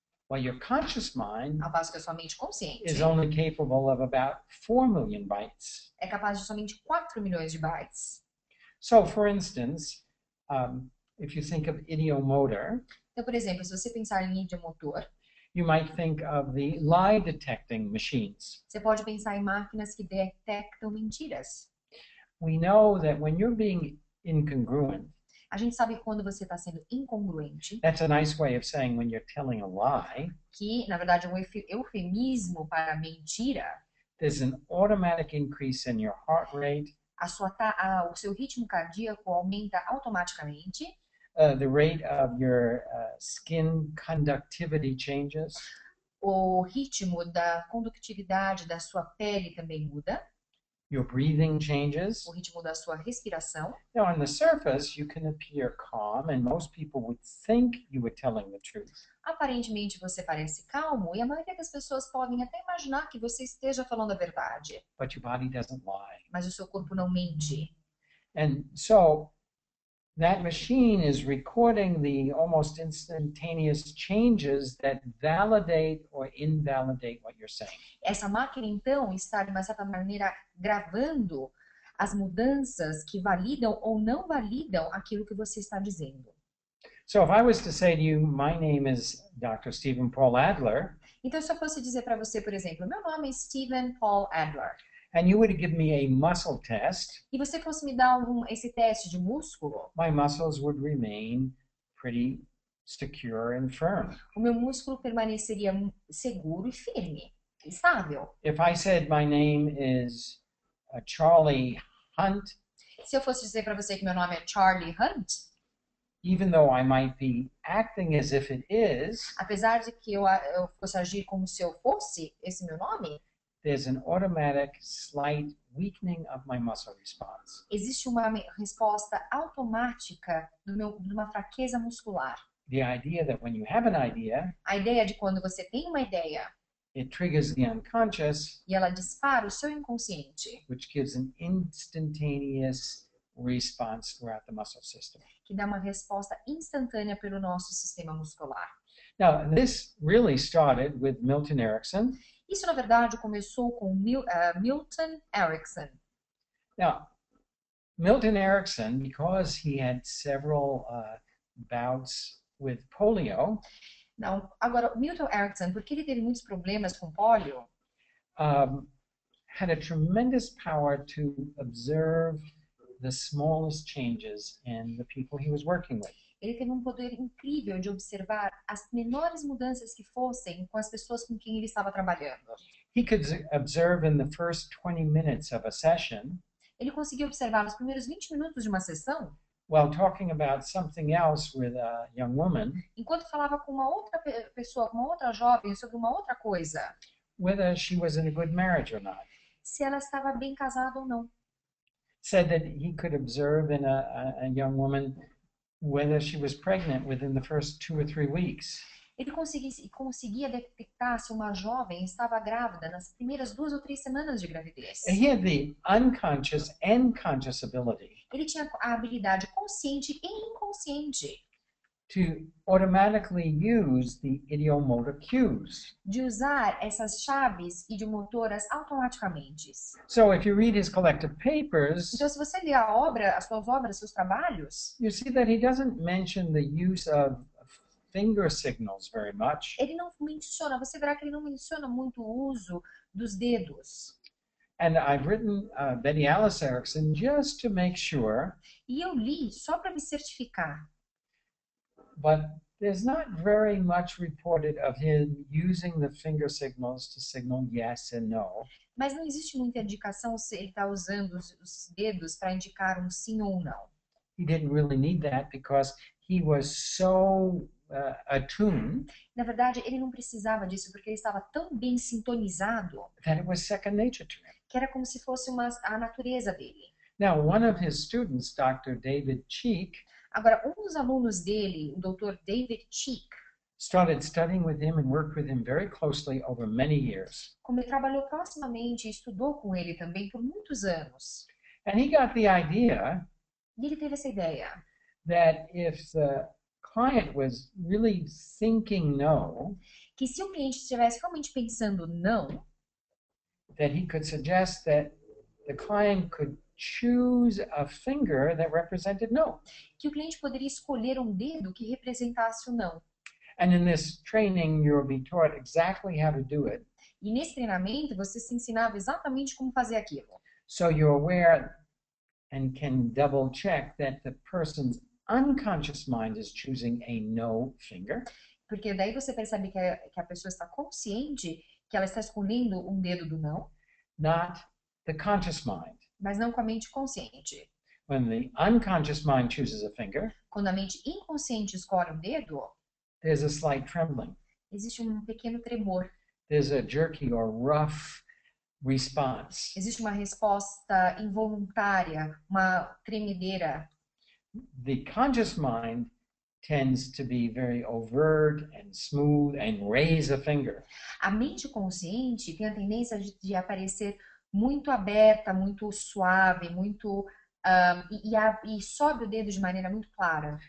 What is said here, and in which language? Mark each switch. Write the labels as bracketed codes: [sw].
[en] While your conscious mind [pt] Ao passo que a sua mente consciente [en] is only capable of about 4 million bytes. [pt] É capaz de somente 4 milhões de bytes. [en] So, for instance, if you think of ideomotor, [pt] então, por exemplo, se você pensar em idiomotor, [en] you might think of the lie detecting machines. [pt] Você pode pensar em máquinas que detectam mentiras. [en] We know that when you're being incongruent, [pt] a gente sabe que quando você está sendo incongruente, [en] that's a nice way of saying when you're telling a lie, [pt] que na verdade é um eufemismo para mentira. [en] There's an automatic increase in your heart rate. [pt] O seu ritmo cardíaco aumenta automaticamente. [en] The rate of your skin conductivity changes. [pt] O ritmo da condutividade da sua pele também muda. [en] Your breathing changes. [pt] O ritmo da sua respiração. [en] Now, on the surface, you can appear calm, and most people would think you were telling the truth. [pt] Aparentemente você parece calmo e a maioria das pessoas podem até imaginar que você esteja falando a verdade. [en] But your body doesn't lie. [pt] Mas o seu corpo não mente. [en] And so that machine is recording the almost instantaneous changes that validate or invalidate what you're saying. [pt] Essa máquina, então, está, de uma certa maneira, gravando as mudanças que validam ou não validam aquilo que você está dizendo. [en] So if I was to say to you, my name is Dr. Stephen Paul Adler. [pt] Então, se eu fosse dizer para você, por exemplo, meu nome é Stephen Paul Adler. [en] And you would give me a muscle test. [pt] E você fosse me dar esse teste de músculo. [en] My muscles would remain pretty secure and firm. [pt] O meu músculo permaneceria seguro e firme, estável. [en] If I said my name is Charlie Hunt. [pt] Se eu fosse dizer para você que meu nome é Charlie Hunt. [en] Even though I might be acting as if it is. [pt] Apesar de que eu fosse agir como se eu fosse esse meu nome. [en] There's an automatic slight weakening of my muscle response. [pt] Existe uma resposta automática de uma fraqueza muscular. [en] The idea that when you have an idea, [pt] a ideia de quando você tem uma ideia, [en] it triggers the unconscious, [pt] e ela dispara o seu inconsciente, [en] which gives an instantaneous response throughout the muscle system. [pt] Que dá uma resposta instantânea pelo nosso sistema muscular. [en] Now, this really started with Milton Erickson. [pt] Isso, na verdade, começou com Milton Erickson. [en] Now, Milton Erickson, because he had several bouts with polio, [pt] Não, agora, Milton Erickson, porque ele teve muitos problemas com pólio, [en] had a tremendous power to observe the smallest changes in the people he was working with. [pt] ele teve um poder incrível de observar as menores mudanças que fossem com as pessoas com quem ele estava trabalhando. [en] He could observe in the first 20 minutes of a session, [pt] Ele conseguiu observar nos primeiros 20 minutos de uma sessão, [en] while talking about something else with a young woman, [pt] enquanto falava com uma outra pessoa, com uma outra jovem, sobre uma outra coisa, [en] whether she was in a good marriage or not. [pt] se ela estava bem casada ou não. [en] Said that he could observe in a young woman whether she was pregnant within the first 2 or 3 weeks. [pt] Ele conseguia detectar se uma jovem estava grávida nas primeiras 2 ou 3 semanas de gravidez. [en] And he had the unconscious and conscious ability [pt] Ele tinha a habilidade consciente e inconsciente [en] to automatically use the idiomotor cues. [pt] de usar essas chaves idiomotoras automaticamente. [en] So if you read his collected papers, [pt] Então, se você ler a obra, as suas obras, seus trabalhos, [en] you see that he doesn't mention the use of finger signals very much. [pt] ele não menciona, você verá que ele não menciona muito o uso dos dedos. [en] And I've written Betty Alice Erickson just to make sure, [pt] E eu li só para me certificar. [en] but there's not very much reported of him using the finger signals to signal yes and no. [pt] Mas não existe muita indicação se ele está usando os dedos para indicar um sim ou um não. [en] He didn't really need that because he was so attuned [pt] Na verdade, ele não precisava disso porque ele estava tão bem sintonizado [en] that it was second nature to him. [pt] que era como se fosse a natureza dele. [en] Now, one of his students, Dr. David Cheek, [pt] Agora, um dos alunos dele, o Dr. David Cheek, [en] started studying with him and worked with him very closely over many years. [pt] como ele trabalhou proximamente e estudou com ele também por muitos anos. [en] And he got the idea [pt] E ele teve essa ideia, [en] that if the client was really thinking no, [pt] que se o cliente estivesse realmente pensando não, [en] that he could suggest that the client could choose a finger that represented no. [pt] que o cliente poderia escolher um dedo que representasse o não. [en] And in this training, you'll be taught exactly how to do it. [pt] E nesse treinamento, você se ensinava exatamente como fazer aquilo. [en] So you're aware and can double check that the person's unconscious mind is choosing a no finger. [pt] Porque daí você percebe que a pessoa está consciente que ela está escolhendo um dedo do não, [en] Not the conscious mind. [pt] mas não com a mente consciente. [en] When the unconscious mind chooses a finger, [pt] Quando a mente inconsciente escolhe um dedo, [en] there's a slight trembling. [pt] existe um pequeno tremor, [en] There's a jerky or rough response. [pt] existe uma resposta involuntária, uma tremedeira. [en] The conscious mind tends to be very overt and smooth and raise a finger. [pt] A mente consciente tem a tendência de aparecer muito aberta, muito suave, muito e sobe o dedo de maneira muito clara.